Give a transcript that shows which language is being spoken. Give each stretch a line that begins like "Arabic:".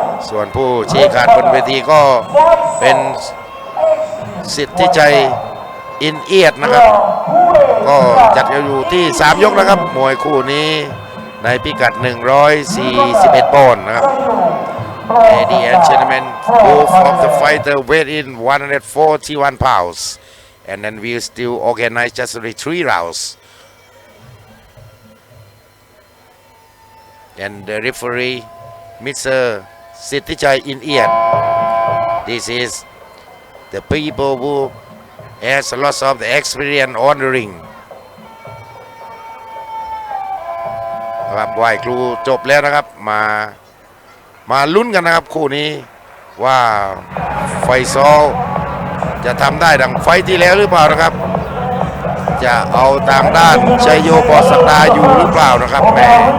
Thai: ส่วนผู้ชี้ขาดบนเวทีก็เป็นสิทธิชัยอินเอียดนะครับก็จัดอยู่ที่3ยกนะครับมวยคู่นี้ในพิกัด141ปอนด์นะครับ
English: Ladies and gentlemen, both of the fighter weighed in 141 pounds and then we still organize just only 3 rounds and the referee Mr. Sithichai Iniyat. This is the people who has a lot of the experience on the ring.
Thai: ครับไหว้ครูจบแล้วนะครับมาลุ้นกันนะครับคู่นี้ว่าไฟซอลจะทำได้ดังไฟที่แล้วหรือเปล่านะครับ จะเอาตามด้านชัยโยปอสักดาอยู่หรือเปล่านะครับแม่